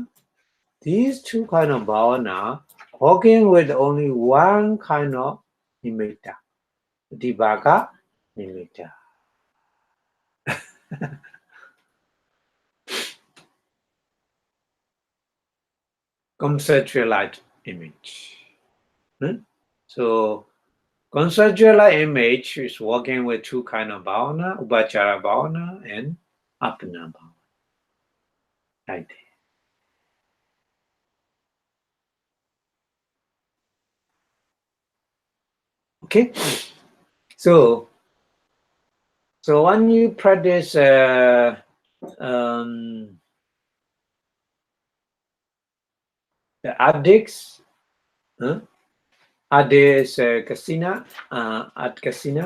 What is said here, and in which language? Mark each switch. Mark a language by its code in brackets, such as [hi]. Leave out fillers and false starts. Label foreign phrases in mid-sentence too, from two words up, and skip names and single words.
[en] These two kind of bhavana working with only one kind of nimitta, [pi] Dibaka nimitta. [en] Conceptualized image. So conceptualized image is working with two kind of bhavana, [pi] Upachara bhavana [en] and [pi] Appana bhavana. [en] Like that. Okay, so when you practice the addicts, addicts kasina, at kasina.